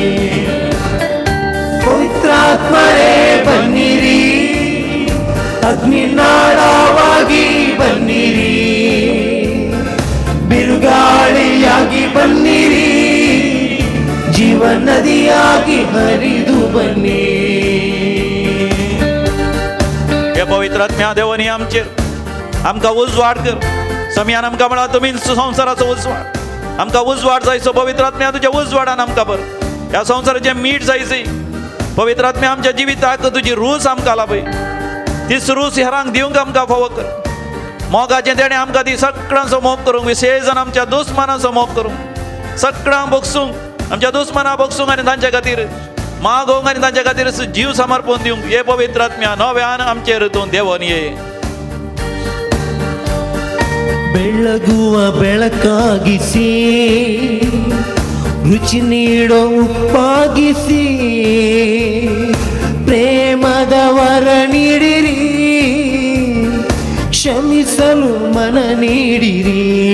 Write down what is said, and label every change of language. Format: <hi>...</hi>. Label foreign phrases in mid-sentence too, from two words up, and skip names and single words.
<kn>ಪವಿತ್ರಾತ್ಮರೇ ಬನ್ನಿರಿ, ಅಗ್ನಿನಾಳವಾಗಿ ಬನ್ನಿರಿ, ಬಿರುಗಾಳಿಯಾಗಿ ಬನ್ನಿರಿ, ಜೀವನ ನದಿಯಾಗಿ ಹರಿದು ಬನ್ನಿ.</kn> <kok>हे पवित्र आत्म्या देवानी आमचेर आमकां उजवाड कर. समयान आमकां म्हळा तुमी संवसाराचो उजवाड आमकां उजवाड जायचो. पवित्र आत्म्या तुज्या उजवाडान आमकां भर. ह्या संवसाराचें मीठ जायचें. पवित्र आत्म्या आमच्या जिविताक तुजी रूच आमकां लाभय. तीच रूच हेरांक दिवंक आमकां फावो कर. मोगाचें तेणें आमकां ती सगळ्यांचो मोग करूंक विशेश जावन आमच्या दुस्मानाचो मोग करूंक सगळ्यांक भोगसूंक आमच्या दुस्मानां भोगसूंक आनी तांचे खातीर मागोवंक आनी तांचे खातीर जीव समर्पण दिवंक. हे पवित्र आत्म्या नव्यान आमचेर तूं देवन ये.</kok> <kn>ಬೆಳಗುವ ಬೆಳಕಾಗಿಸಿ ರುಚಿ ನೀಡೋ ಉಪ್ಪಾಗಿಸಿ ಪ್ರೇಮದ ವರ ನೀಡಿರಿ, ಕ್ಷಮಿಸಲು ಮನ ನೀಡಿರಿ.</kn>